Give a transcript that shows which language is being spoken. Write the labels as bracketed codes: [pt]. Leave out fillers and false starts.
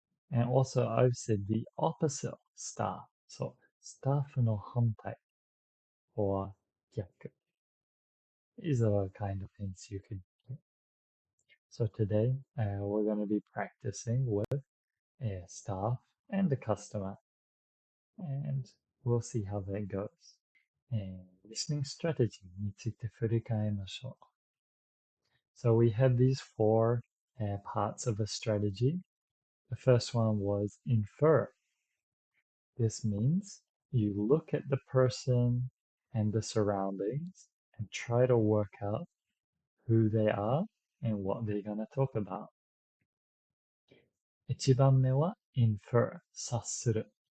[en] And also I've said the opposite of staff. So staff [ja] no hantai [en] or 逆. These are kind of hints you could get. So today we're going to be practicing with a staff and a customer, and we'll see how that goes. [ja] Listening strategy について振り返りましょう. [en] So we had these four parts of a strategy. The first one was infer. This means you look at the person and the surroundings and try to work out who they are and what they're going to talk about. [ja] 1番目は infer 察する。